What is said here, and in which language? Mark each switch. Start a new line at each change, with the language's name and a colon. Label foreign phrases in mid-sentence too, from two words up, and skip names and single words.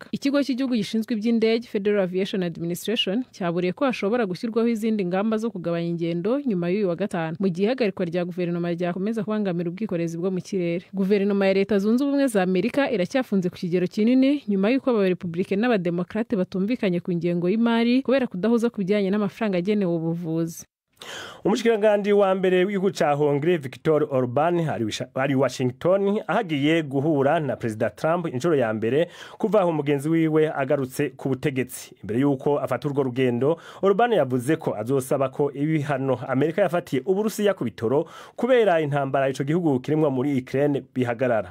Kinyarwanda: Ikigo cy'igihugu gishinzwe iby'indege Federal Aviation Administration cyaburiye ko hashobora gushyirwaho izindi ngamba zo kugabanya ingendo nyuma y'uyu wa gatanu mu gihe ihagarikwa rya guverinoma ryakomeza kubangamira ubwikorezi bwo mu kirere. Guverinoma ya Leta Zunze Ubumwe za Amerika iracyafunze ku kigero kinini nyuma y'uko abarepublicain n'abademokrate batumvikanye ku ngengo y'imari kubera kudahuza ku bijyanye n'amafaranga agenewe ubuvuzi.
Rundi: Umushikiranganje wa mbere w'igihugu ca Hongrie Viktor Orban ari Washington ahagiye guhura na President Trump inshuro ya mbere kuva aho umugenzi wiwe agarutse ku butegetsi. Imbere yuko afata urwo rugendo, Orban yavuze ko azosaba ko ibihano Amerika yafatiye Uburusiya ku bitoro kubera intambara ico gihugu kirimwa muri Ukraine bihagarara.